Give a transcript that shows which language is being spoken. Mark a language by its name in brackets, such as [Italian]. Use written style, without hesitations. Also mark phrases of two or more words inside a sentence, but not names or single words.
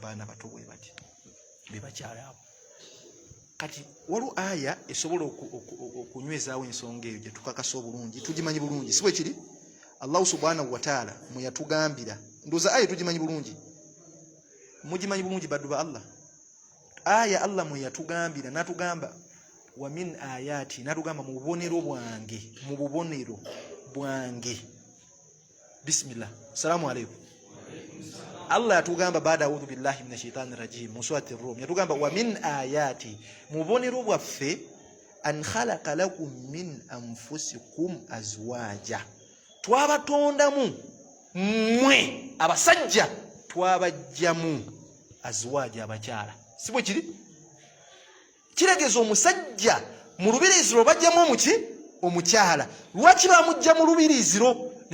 [Ganda] baana bato bwe bati be bakyala abo kati waliwo aya esobola okunywezaawo ensonga eyo gye tukakasa obulungi tugimanyi bulungi si bwe kiri [Arabic] الله سبحانه وتعالى [Ganda] mwe yatugambira ndoza aya tugimanyi bulungi mugimanyi bulungi baddu ba Allah aya Allah mwe yatugambira natugamba [Arabic] ومن آياته [Ganda] natugamba mu bubonero [Arabic] bwange بسم الله السلام عليكم Allah yatugamba baada أعوذ بالله من الشيطان الرجيم mu سورة الروم yatugamba ومن آياته [Ganda] mu bubonero bwaffe [Arabic] أن خلق لكم من أنفسكم أزواجا [Ganda] twabatondamu mmwe abasajja twabajjamu azwaja abakyala si bwe kiri kiregeeza omusajja mu lubiriiziro bajjamu omuki omukyala lwaki bamujja mu lubiriiziro ne